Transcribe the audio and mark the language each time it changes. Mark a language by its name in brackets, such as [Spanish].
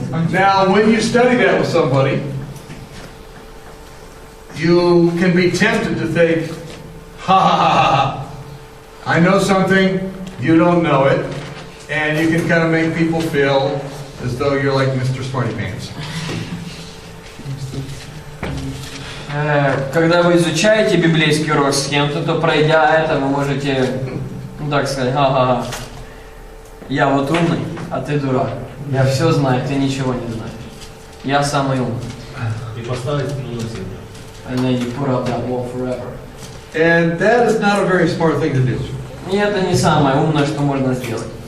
[English] Now, when you study that with somebody, you can be tempted to think, ha ha ha ha ha, I know something, you don't know it, and you can kind of make people feel as though you're like Mr. Smarty Pants. [Russian] Когда вы изучаете библейский урок с кем-то, то пройдя это, вы можете, ну так сказать, ха-ха-ха, я вот умный, а ты дурак. Я все знаю, ты ничего не знаешь. Я самый умный. И поставить ну на себя. [English] And then you put up that wall forever. And that is not a very smart thing to do, [Russian] И это не самое умное, что можно сделать.